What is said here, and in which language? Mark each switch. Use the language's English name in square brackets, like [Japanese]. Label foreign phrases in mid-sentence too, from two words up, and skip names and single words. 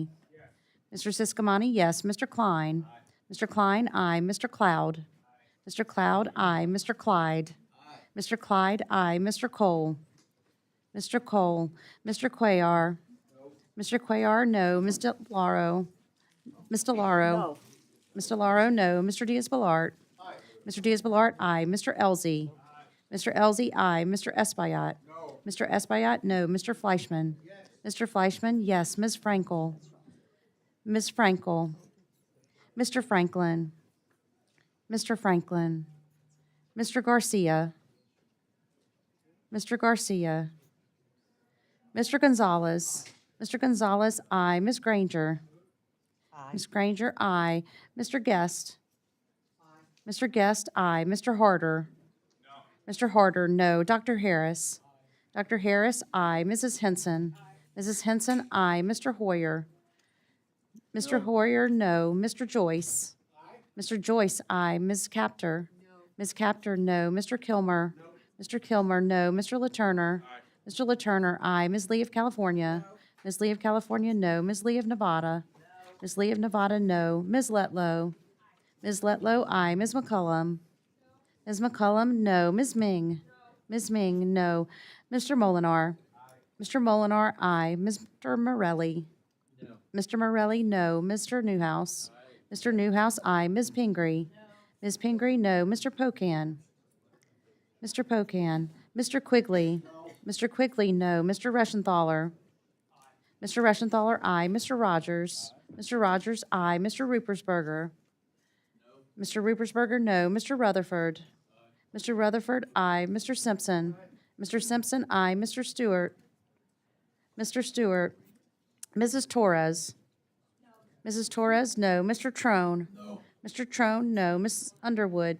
[English] Mr. Siscomani, yes. Mr. Klein. Mr. Klein, aye. Mr. Cloud. Mr. Cloud, aye. Mr. Clyde. Mr. Clyde, aye. Mr. Cole. Mr. Cole. Mr. Cuellar. Mr. Cuellar, no. Ms. DeLauro. Ms. DeLauro. No. Mr. Laro, no. Mr. Diaz-Balart. Mr. Diaz-Balart, aye. Mr. Elzey. Mr. Elzey, aye. Mr. Espaillat. Mr. Espaillat, no. Mr. Fleischman. Mr. Fleischman, yes. Ms. Frankel. Ms. Frankel. Mr. Franklin. Mr. Franklin. Mr. Garcia. Mr. Garcia. Mr. Gonzalez. Mr. Gonzalez, aye. Ms. Granger. Ms. Granger, aye. Mr. Guest. Mr. Guest, aye. Mr. Harder. Mr. Harder, no. Dr. Harris. Dr. Harris, aye. Mrs. Henson. Mrs. Henson, aye. Mr. Hoyer. Mr. Hoyer, no. Mr. Joyce. Mr. Joyce, aye. Ms. Capter. Ms. Capter, no. Mr. Kilmer. Mr. Kilmer, no. Mr. Laturner. Mr. Laturner, aye. Ms. Lee of California. Ms. Lee of California, no. Ms. Lee of Nevada. Ms. Lee of Nevada, no. Ms. Letlow. Ms. Letlow, aye. Ms. McCullum. Ms. McCullum, no. Ms. Ming. Ms. Ming, no. Mr. Molinar. Mr. Molinar, aye. Mr. Morelli. Mr. Morelli, no. Mr. Newhouse. Mr. Newhouse, aye. Ms. Pingree. Ms. Pingree, no. Mr. Pocan. Mr. Pocan. Mr. Quigley. Mr. Quigley, no. Mr. Reschenthaler. Mr. Reschenthaler, aye. Mr. Rogers. Mr. Rogers, aye. Mr. Rupersberger. Mr. Rupersberger, no. Mr. Rutherford. Mr. Rutherford, aye. Mr. Simpson. Mr. Simpson, aye. Mr. Stewart. Mr. Stewart. Mrs. Torres. Mrs. Torres, no. Mr. Trone. Mr. Trone, no. Ms. Underwood.